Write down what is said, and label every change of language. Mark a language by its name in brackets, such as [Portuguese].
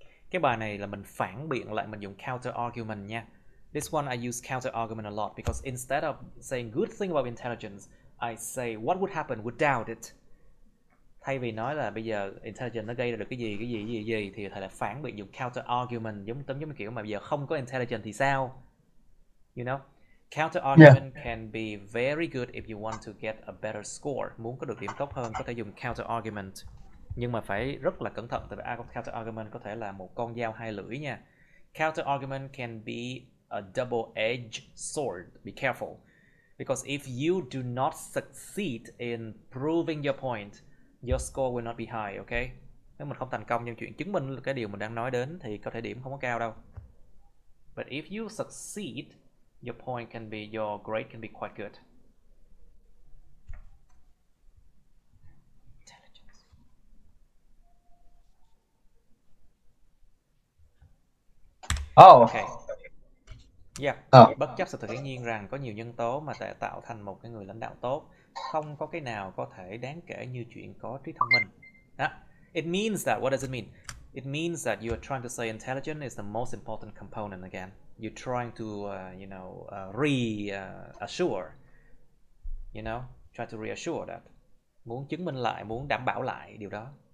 [Vietnamese] Cái bài này là mình phản biện lại, mình dùng counter argument nha. [English] This one I use counter argument a lot because instead of saying good thing about intelligence, I say what would happen without it. [Vietnamese] Thay vì nói là bây giờ intelligence nó gây ra được cái gì thì thầy lại phản biện dùng counter argument, giống kiểu mà bây giờ không có intelligence thì sao? [English] You know? Counter argument can be very good if you want to get a better score. [Vietnamese] Muốn có được điểm tốt hơn có thể dùng counter argument. Nhưng mà phải rất là cẩn thận, tại vì counter argument có thể là một con dao hai lưỡi nha. [English] Counter argument can be a double-edged sword. Be careful. Because if you do not succeed in proving your point, your score will not be high, okay? [Vietnamese] Nếu mình không thành công trong chuyện chứng minh cái điều mình đang nói đến thì có thể điểm không có cao đâu. [English] But if you succeed, your grade can be quite good. Okay. Yeah. [Vietnamese] Bất chấp sự thật hiển nhiên rằng có nhiều nhân tố mà tạo thành một cái người lãnh đạo tốt, không có cái nào có thể đáng kể như chuyện có trí thông minh. [English] It means that, what does it mean? It means that you are trying to say intelligence is the most important component again. You're trying to, reassure, try to reassure that. [Vietnamese] Muốn chứng minh lại, muốn đảm bảo lại điều đó.